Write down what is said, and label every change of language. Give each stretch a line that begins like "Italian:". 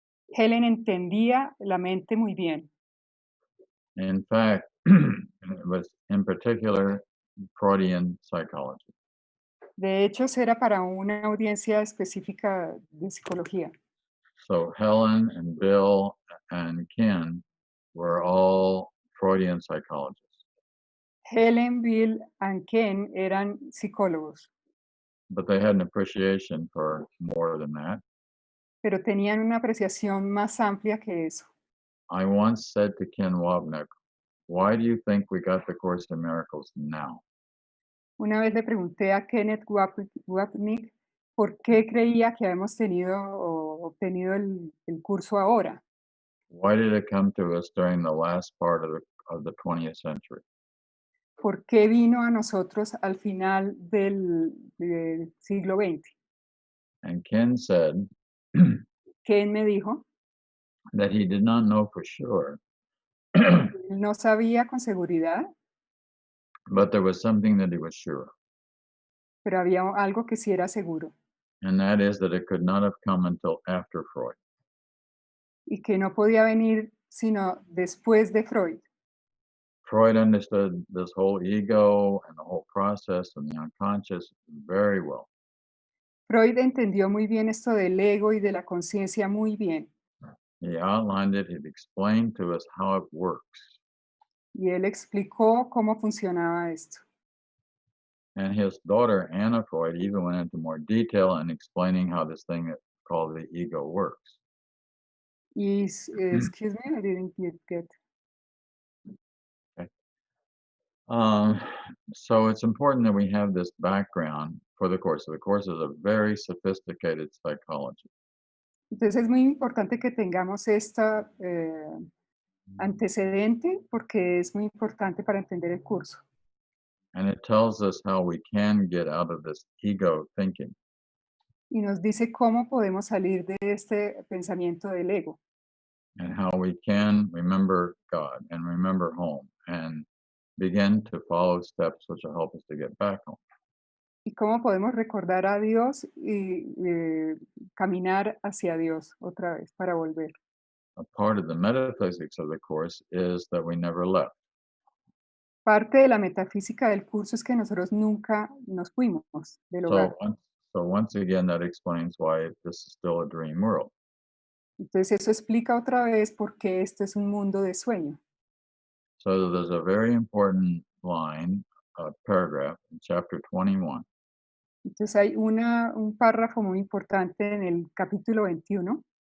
Spanish: Helen entendía la mente muy bien.
English: In fact, it was in particular Freudian psychology.
Spanish: De hecho, era para una audiencia específica de psicología.
English: So Helen and Bill and Ken were all Freudian psychologists.
Spanish: Helen, Bill and Ken eran psicólogos,
English: But they had an appreciation for more than that.
Spanish: pero tenían una apreciación más amplia que eso.
English: I once said to Ken Wapnick, why do you think we got the Course in Miracles now?
Spanish: Una vez le pregunté a Kenneth Wapnick, ¿Por qué creía que habíamos tenido o obtenido el curso ahora?
English: Why did it come to us during the last part of the 20th century?
Spanish: ¿Por qué vino a nosotros al final del siglo XX?
English: And Ken said
Spanish: Ken me dijo
English: that he did not know for sure,
Spanish: que él no sabía con seguridad,
English: but there was something that he was sure,
Spanish: pero había algo que sí era seguro,
English: and that is that it could not have come until after Freud.
Spanish: y que no podía venir sino después de Freud.
English: Freud understood this whole ego and the whole process and the unconscious very well.
Spanish: Freud entendió muy bien esto del ego y de la conciencia muy bien,
English: He outlined it, he explained to us how it works.
Spanish: y él explicó cómo funcionaba esto.
English: And his daughter, Anna Freud, even went into more detail in explaining how this thing called the ego works. Y, excuse me, I didn't get. Okay. Um, so it's important that we have this background for the course. So the course is a very sophisticated psychology.
Spanish: Entonces es muy importante que tengamos esta antecedente porque es muy importante para entender el curso.
English: And it tells us how we can get out of this ego thinking.
Spanish: Y nos dice cómo podemos salir de este pensamiento del ego
English: And how we can remember God and remember home and begin to follow steps which will help us to get back home.
Spanish: y cómo podemos recordar a Dios y caminar hacia Dios otra vez para volver.
English: A part of the metaphysics of the course is that we never left.
Spanish: Parte de la metafísica del curso es que nosotros nunca nos fuimos del
English: So
Spanish: hogar.
English: once, so once again, that explains why this is still a dream world.
Spanish: Entonces eso explica otra vez por qué este es un mundo de sueño.
English: So there's a very important line, paragraph in chapter 21,
Spanish: Entonces hay un párrafo muy importante en el capítulo 21,